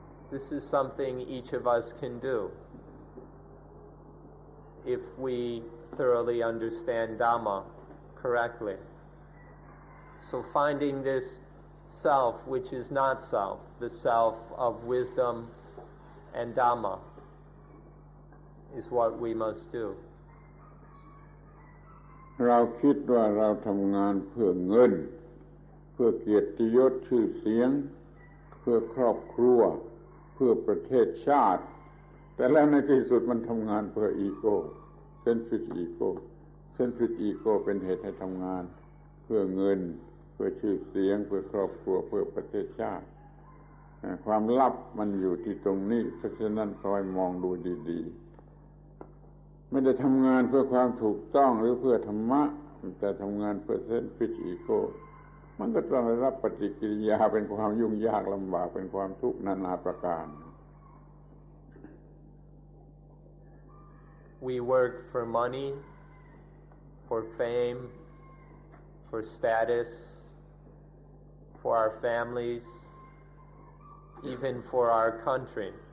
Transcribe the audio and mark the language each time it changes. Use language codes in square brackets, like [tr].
[en] This is something each of us can do if we thoroughly understand Dhamma correctly. So finding this self which is not self, the self of wisdom and Dhamma, is what we must do. [th] เราคิดว่าเราทำงานเพื่อเงินเพื่อเกียรติยศชื่อเสียงเพื่อครอบครัวเพื่อประเทศชาติแต่แล้วในที่สุดมันทำงานเพื่ออีโก้ [en] selfish ego selfish ego [th] เป็นเหตุให้ทำงานเพื่อเงินเพื่อชื่อเสียงเพื่อครอบครัวเพื่อประเทศชาติ ความลับมันอยู่ที่ตรงนี้เพราะฉะนั้นคอยมองดูดีๆไม่ได้ทำงานเพื่อความถูกต้องหรือเพื่อธรรมะแต่ทำงานเพื่อ [en] selfish ego [th] มันก็ต้องได้รับปฏิกิริยาเป็นความยุ่งยากลำบากเป็นความทุกข์นานาประการ [en] We work for money, for fame, for status, for our families, even for our country.